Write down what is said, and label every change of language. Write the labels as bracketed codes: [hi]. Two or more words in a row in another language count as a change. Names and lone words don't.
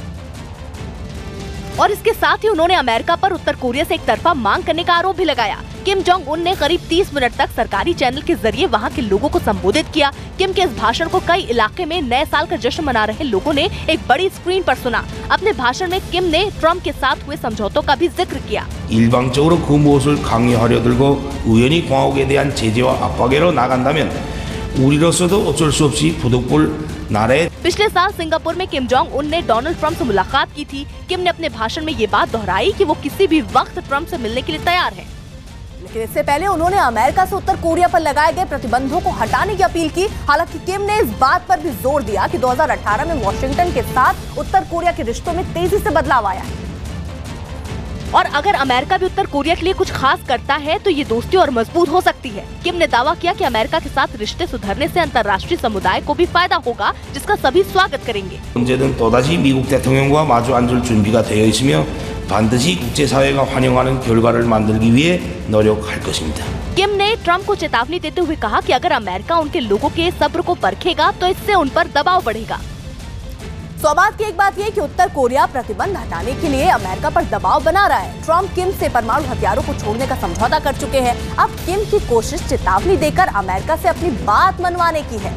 [hi] और इसके साथ ही उन्होंने अमेरिका पर उत्तर कोरिया से एक तरफा मांग करने का आरोप भी लगाया। किम जोंग उन ने करीब 30 मिनट तक सरकारी चैनल के जरिए वहां के लोगों को संबोधित किया। किम के इस भाषण को कई इलाके में नए साल का जश्न मना रहे लोगों ने एक बड़ी स्क्रीन पर सुना। अपने भाषण में किम ने ट्रंप के साथ हुए समझौतों का भी जिक्र किया। [ko] 일방적으로 그 무엇을 강요하려 들고 우연히 공화국에 대한 제재와 압박으로 나간다면 우리로서도 어쩔 수 없이 부득불 나라의 [hi] पिछले साल सिंगापुर में किम जोंग उन ने डोनाल्ड ट्रंप से मुलाकात की थी। किम ने अपने भाषण में ये बात दोहराई कि वो किसी भी वक्त ट्रंप से मिलने के लिए तैयार हैं। लेकिन इससे पहले उन्होंने अमेरिका से उत्तर कोरिया पर लगाए गए प्रतिबंधों को हटाने की अपील की। हालांकि किम ने इस बात पर भी जोर दिया कि 2018 में वॉशिंगटन के साथ उत्तर कोरिया के रिश्तों में तेजी से बदलाव आया है और अगर अमेरिका भी उत्तर कोरिया के लिए कुछ खास करता है तो ये दोस्ती और मजबूत हो सकती है। किम ने दावा किया कि अमेरिका के साथ रिश्ते सुधरने से अंतर्राष्ट्रीय समुदाय को भी फायदा होगा, जिसका सभी स्वागत करेंगे। [ko] 언제든 또다시 미국 대통령과 마주 앉을 준비가 되어 있으며 반드시 국제사회가 환영하는 결과를 만들기 위해 노력할 것입니다। [hi] किम ने ट्रंप को चेतावनी देते हुए कहा कि अगर अमेरिका उनके लोगों के सब्र को परखेगा तो इससे उन पर दबाव बढ़ेगा। सौगात की एक बात यह कि उत्तर कोरिया प्रतिबंध हटाने के लिए अमेरिका पर दबाव बना रहा है। ट्रंप किम से परमाणु हथियारों को छोड़ने का समझौता कर चुके हैं। अब किम की कोशिश चेतावनी देकर अमेरिका से अपनी बात मनवाने की है।